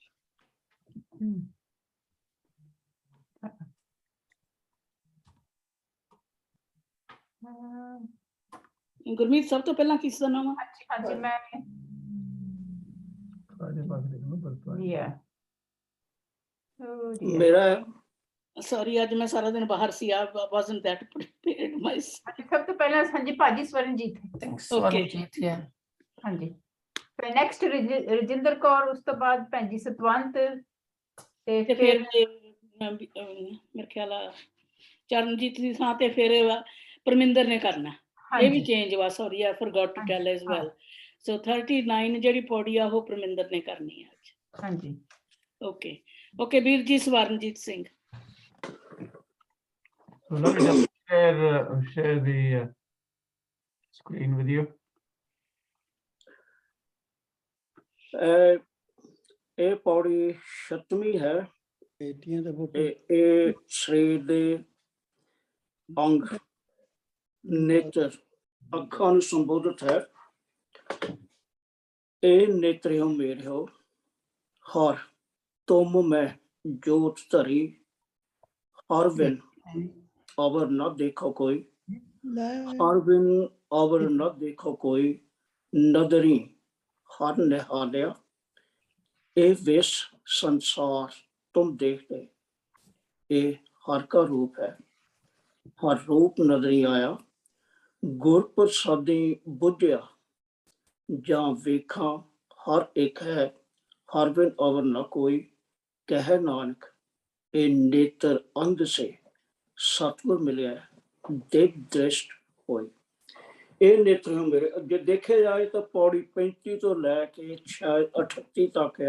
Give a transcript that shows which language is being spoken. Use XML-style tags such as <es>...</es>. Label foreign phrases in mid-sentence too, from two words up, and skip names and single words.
<pa>ਗੁਰਮੀਤ ਸਭ ਤੋਂ ਪਹਿਲਾਂ ਕਿਸ ਦਾ ਨਾਮ ਆ? ਹਾਂਜੀ ਮੈਂ ਮੇਰਾ ਸੌਰੀ ਅੱਜ ਮੈਂ ਸਾਰਾ ਦਿਨ ਬਾਹਰ ਸੀ।</pa> <en>I wasn't that prepared myself.</en> <pa>ਸਭ ਤੋਂ ਪਹਿਲਾਂ ਹਾਂਜੀ ਭਾਜੀ ਸਵਰਨਜੀਤ। ਸਵਰਨਜੀਤ ਹੈ। ਹਾਂਜੀ ਫਿਰ ਨੈਕਸਟ ਰਜਿੰਦਰ ਕੌਰ, ਉਸ ਤੋਂ ਬਾਅਦ ਭੈਣ ਜੀ ਸਤਵੰਤ ਤੇ ਫਿਰ ਮੇਰੇ ਖਿਆਲ ਆ ਚਰਨਜੀਤ ਦੀ ਥਾਂ ਤੇ ਫਿਰ ਪਰਮਿੰਦਰ ਨੇ ਕਰਨਾ। ਇਹ ਵੀ ਚੇਂਜ ਵਾ।</pa> <en>ਸੌਰੀ I forgot to tell as well.</en> <pa>So 39 ਜਿਹੜੀ ਪੌੜੀ ਆ ਉਹ ਪਰਮਿੰਦਰ ਨੇ ਕਰਨੀ ਆ ਅੱਜ। ਹਾਂਜੀ ਓਕੇ ਵੀਰ ਜੀ ਸਵਰਨਜੀਤ ਸਿੰਘ।</pa> <en>So let me just share the screen with you.</en> <pa>ਇਹ ਪੌੜੀ 7ਵੀਂ ਹੈ। ਇਹ ਸਰੀਰ ਦੇ ਅੰਗ ਨੇਤਰ ਅੱਖਾਂ ਨੂੰ ਸੰਬੋਧਿਤ ਹੈ। ਇਹ ਨੇਤਰਿਓ ਮੇਰਿਓ ਹਰ ਤੁਮ ਮੈਂ ਜੋਤ ਧਰੀ ਹਰ ਬਿਨ ਅਵਰ ਨਾ ਦੇਖੋ ਕੋਈ, ਹਰ ਬਿਨ ਅਵਰ ਨਾ ਦੇਖੋ ਕੋਈ, ਨਦਰੀ ਹਰ ਨਿਹਾਲਿਆ ਇਹ ਵਿਸ਼ ਸੰਸਾਰ ਤੁਮ ਦੇਖਦੇ। ਇਹ ਹਰ ਕਾ ਰੂਪ ਹੈ, ਹਰ ਰੂਪ ਨਜਰੀ ਆਇਆ, ਗੁਰ ਪ੍ਰਸਾਦੀ ਬੁਝਿਆ ਜਾਂ ਵੇਖਾਂ ਹਰ ਇੱਕ ਹੈ, ਹਰ ਬਿਨ ਅਵਰ ਨਾ ਕੋਈ, ਕਹਿ ਨਾਨਕ ਇਹ ਨੇਤਰ ਅੰਧ ਸੇ ਸਤਿਗੁਰ ਮਿਲਿਆ ਦਿਵ ਦ੍ਰਿਸ਼ਟ ਹੋਈ। ਇਹ ਨੇਤਰ ਮੇਰੇ ਜੇ ਦੇਖਿਆ ਜਾਏ ਤਾਂ ਪੌੜੀ 35 ਤੋਂ ਲੈ ਕੇ ਸ਼ਾਇਦ 38 ਤੱਕ ਆ।</pa>